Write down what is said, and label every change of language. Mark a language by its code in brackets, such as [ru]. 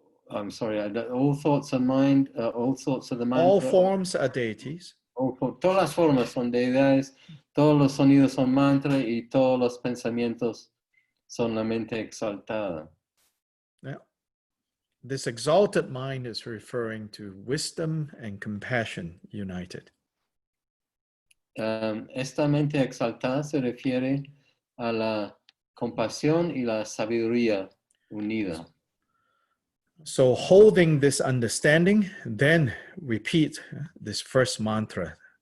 [en] I'm sorry, all thoughts are mind, all thoughts are the mantra. All forms are deities. [es] Todas las formas son deidades, todos los sonidos son mantra y todos los pensamientos son la mente exaltada. [en] Now, this exalted mind is referring to wisdom and compassion united. [es] Esta mente exaltada se refiere a la compasión y la sabiduría unida. [en] So holding this understanding, then repeat this first mantra.